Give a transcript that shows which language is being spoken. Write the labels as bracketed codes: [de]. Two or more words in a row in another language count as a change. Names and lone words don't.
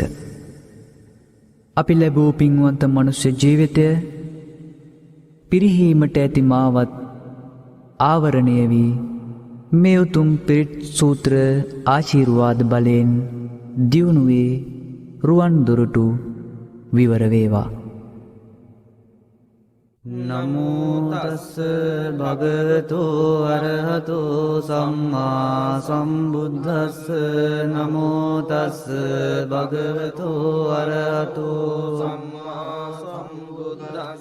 [si] අපි ලැබූ පින්වන්ත මනුෂ්‍ය ජීවිතය පිරිහීමට ඇති මාවත් ආවරණය වී මේ උතුම් පිරිත් සූත්‍ර ආශිර්වාද බලයෙන් දියුණුවේ රුවන් දුරුටු විවර වේවා. [pi] නමෝ තස්ස භගවතු අරහතු සම්මා සම්බුද්දස්ස. නමෝ තස්ස භගවතු අරහතු සම්මා සම්බුද්දස්ස.